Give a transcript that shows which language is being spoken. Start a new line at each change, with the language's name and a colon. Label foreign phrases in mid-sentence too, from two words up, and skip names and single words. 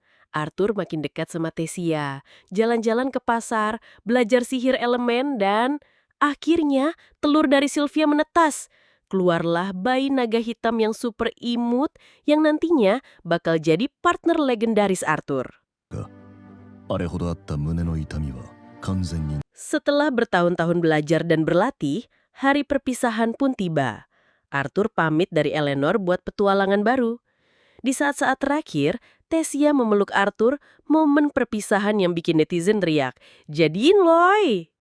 Indonesian: Arthur makin dekat sama Tessia, jalan-jalan ke pasar, belajar sihir elemen, dan akhirnya telur dari Sylvia menetas. Keluarlah bayi naga hitam yang super imut yang nantinya bakal jadi partner legendaris Arthur.
Japanese: あれほどあった胸の痛みは完全に
Indonesian: Setelah bertahun-tahun belajar dan berlatih, hari perpisahan pun tiba. Arthur pamit dari Eleanor buat petualangan baru. Di saat-saat terakhir, Tessia memeluk Arthur, momen perpisahan yang bikin netizen teriak, "Jadiin Loy!"